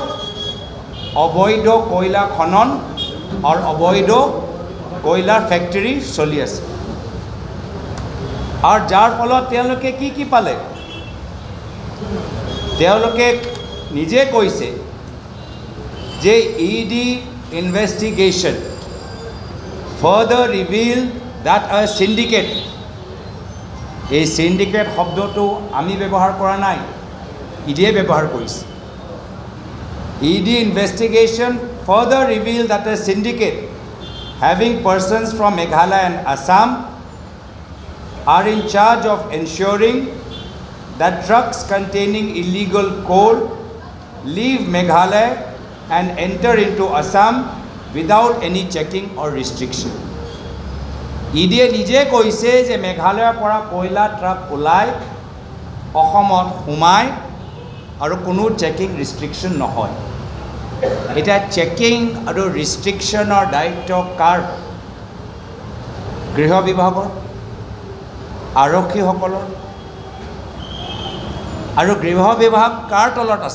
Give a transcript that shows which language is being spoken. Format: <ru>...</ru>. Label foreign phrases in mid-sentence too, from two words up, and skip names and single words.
<as>অবৈধ কয়লা খনন আৰু অবৈধ কয়লাৰ ফেক্টৰী চলি আছে, আৰু যাৰ ফলত তেওঁলোকে কি কি পালে, তেওঁলোকে নিজে কৈছে যে</as> <en>ED investigation further revealed that a syndicate,</en> <as>এই syndicate শব্দটো আমি ব্যৱহাৰ কৰা নাই, EDয়ে ব্যৱহাৰ কৰিছে।</as> <en>ED investigation further revealed that a syndicate having persons from Meghalaya and Assam are in charge of ensuring that trucks containing illegal coal leave Meghalaya and enter into Assam without any checking or restriction.</en> <as>EDয়ে নিজে কৈছে যে মেঘালয়ৰ পৰা কয়লা ট্ৰাক ওলাই অসমত সোমায় আৰু কোনো</as> <en>checking restriction</en> <as>নহয়। এতিয়া চেকিং আৰু ৰিষ্ট্ৰিকশ্যনৰ দায়িত্ব কাৰ? গৃহ বিভাগৰ, আৰক্ষীসকলৰ, আৰু গৃহ বিভাগ কাৰ তলত আছে?</as>